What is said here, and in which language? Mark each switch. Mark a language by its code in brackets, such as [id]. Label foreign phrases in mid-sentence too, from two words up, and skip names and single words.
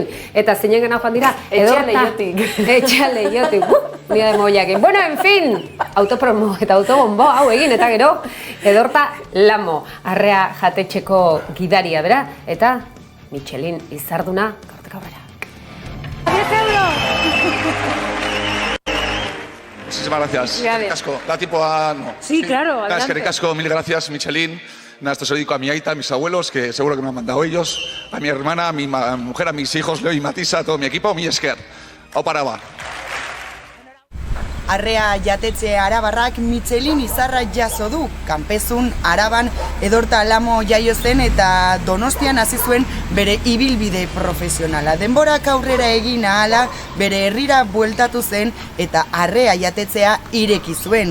[eu] Eta zeinen gana joan dira, Etxea leiotik. Unitate mobilakin. [es] Bueno, en fin, [eu] autopromo eta autobombo hau egin, eta gero, Edorta Lamo, arrea jatetxeko gidaria bera, eta Michelin izarduna, gaurtik aurrera. [es] 10 euros! Muchísimas gracias. Casco, da tiempo a... No. Sí, claro, adelante. Es que casco, mil gracias, Michelin. Nada, esto se lo dedico a mi aita, a mis abuelos, que seguro que me han mandado ellos, a mi hermana, a mi mujer, a mis hijos, Leo y Matisa, a todo mi equipo, [eu] mi esker. Hau Araba. Arrea jatetxe arabarrak Michelin izarra jaso du. Kanpezun Araban Edorta Lamo jaio zen eta Donostian hasi zuen bere ibilbide profesionala. Denborak aurrera egin ahala bere herrira bueltatu zen eta arrea jatetzea ireki zuen.